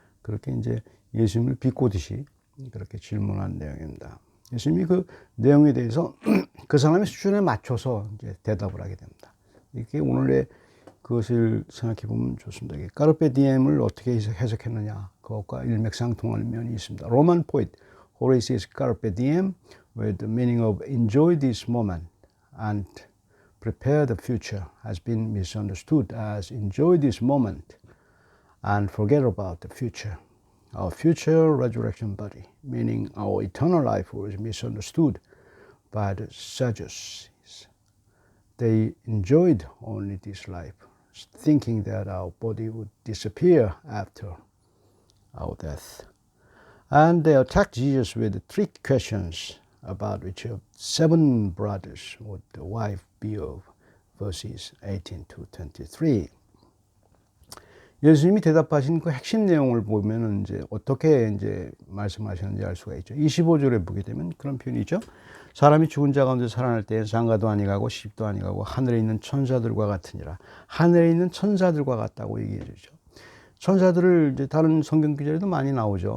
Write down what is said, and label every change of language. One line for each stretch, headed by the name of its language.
Korean: 그렇게 이제 예수님을 비꼬듯이 그렇게 질문한 내용입니다. 예수님이 그 내용에 대해서 그 사람의 수준에 맞춰서 이제 대답을 하게 됩니다. 이렇게 오늘의 그것을 생각해 보면 좋습니다. 까르페 디엠을 어떻게 해석했느냐? 그것과 일맥상통하는 면이 있습니다.
English: 로만 포이트 호레이시의 까르페 디엠 with the meaning of enjoy this moment and prepare the future has been misunderstood as enjoy this moment and forget about the future. Our future resurrection body, meaning our eternal life, was misunderstood by the Sadducees. They enjoyed only this life, thinking that our body would disappear after our death. And they attacked Jesus with trick questions about which of 7 brothers would the wife be of? verses 18 to 23.
Korean: 예수님이 대답하신 그 핵심 내용을 보면은 이제 어떻게 이제 말씀하셨는지 알 수가 있죠. 25절에 보게 되면 그런 표현이 있죠. 사람이 죽은 자 가운데 살아날 때에 장가도 아니가고 시집도 아니가고 하늘에 있는 천사들과 같으니라. 하늘에 있는 천사들과 같다고 얘기해 주죠. 천사들을 이제 다른 성경 구절에도 많이 나오죠.